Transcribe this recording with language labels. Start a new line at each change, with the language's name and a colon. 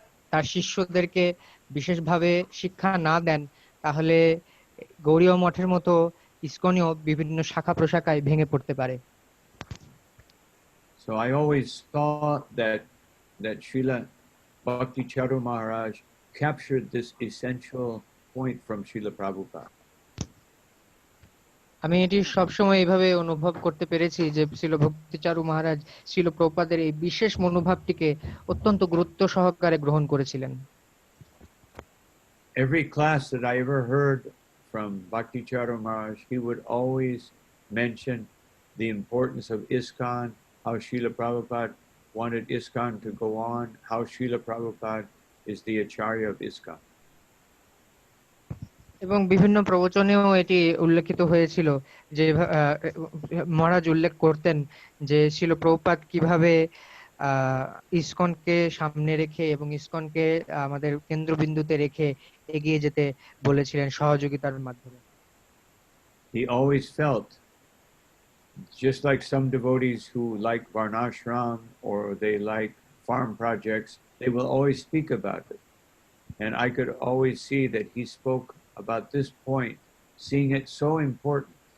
Bangla: তার শিষ্যদেরকে বিশেষভাবে শিক্ষা না দেন, তাহলে গৌড়ীয় মঠের মতো ইসকনও বিভিন্ন শাখা প্রশাখায় ভেঙে পড়তে পারে।
English: So I always thought that Srila Bhakti Charu Maharaj captured this essential point from Srila Prabhupada.
Bangla: আমি এটি সবসময় এইভাবে অনুভব করতে পেরেছি যে শ্রীল ভক্তিচারু মহারাজ শ্রীল প্রভুপাদের এই বিশেষ মনোভাবটিকে অত্যন্ত গুরুত্ব সহকারে গ্রহণ করেছিলেন।
English: Every class that I ever heard from Bhakti Charu Maharaj, he would always mention the importance of ISKCON, how Srila Prabhupada wanted ISKCON to go on, how Srila Prabhupada is the Acharya of ISKCON.
Bangla: এবং বিভিন্ন প্রবচনেও এটি উল্লেখিত হয়েছিল যে মহারাজ উল্লেখ করতেন যে শ্রীল প্রভুপাদ কিভাবে ইসকনকে সামনে রেখে এবং ইসকনকে আমাদের কেন্দ্রবিন্দুতে রেখে এগিয়ে যেতে বলেছিলেন সহযোগিতার মাধ্যমে।
English: He always felt, just like some devotees who like Varnashram or they like farm projects, they will always speak about it. And I could always see that he spoke about this point, seeing it so important.